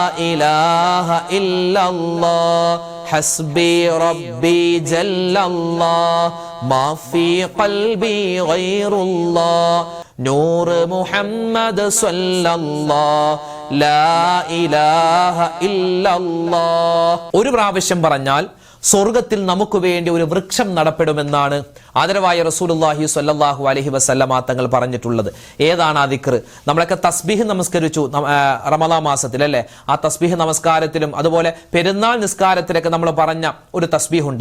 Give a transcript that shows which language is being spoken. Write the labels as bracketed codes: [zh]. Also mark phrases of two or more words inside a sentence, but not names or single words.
[ar] إله إلا الله حسبي ربي جل الله ما في قلبي غير الله نور محمد صلى الله لا إله إلا الله. [ml] ഒരു പ്രാവശ്യം പറഞ്ഞാൽ സ്വർഗത്തിൽ നമുക്ക് വേണ്ടി ഒരു വൃക്ഷം നടപ്പെടുമെന്നാണ് ആദരവായ [ar] رسول الله صلى الله عليه وسلم [ml] തങ്ങൾ പറഞ്ഞിട്ടുള്ളത്. ഏതാണ് ആ ദിക്ർ? നമ്മളൊക്കെ തസ്ബീഹ് നമസ്കരിച്ചു റമളാൻ മാസത്തിൽ അല്ലേ? ആ തസ്ബീഹ് നമസ്കാരത്തിലും അതുപോലെ പെരുന്നാൾ നിസ്കാരത്തിലൊക്കെ നമ്മൾ പറഞ്ഞ ഒരു തസ്ബീഹുണ്ട്.